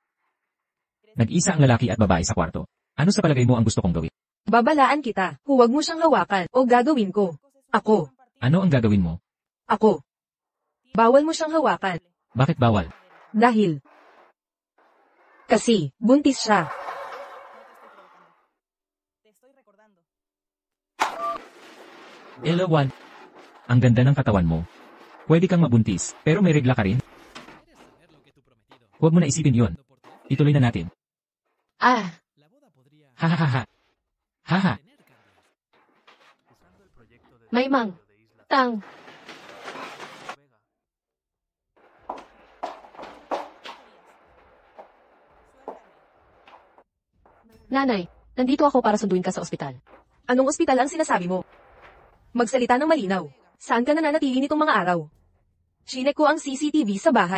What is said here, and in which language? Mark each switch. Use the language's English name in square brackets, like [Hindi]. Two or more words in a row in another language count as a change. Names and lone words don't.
[Filipino] nag-isa ang lalaki at babae sa kwarto. Ano sa palagay mo ang gusto kong gawin? Babalaan kita. Huwag mo siyang hawakan o gagawin ko. Ako. Ano ang gagawin mo? Ako. Bawal mo siyang hawakan. Bakit bawal? Dahil. Kasi, buntis siya. [Spanish] Te estoy recordando. [Filipino] Elawan. Ang ganda ng katawan mo. Pwede kang mabuntis, pero may regla ka rin. Huwag mo na isipin yun. Ituloy na natin. Ah, Hahaha. Haha. [Spanish] Usando el proyecto de may mang. desarrollo de Isla Tang. Vega, [Filipino] Nanay, nandito ako para sunduin ka sa ospital. Anong ospital ang sinasabi mo? Magsalita ng malinaw. Saan ka nananatili nitong mga araw? Chinek ko ang CCTV sa bahay.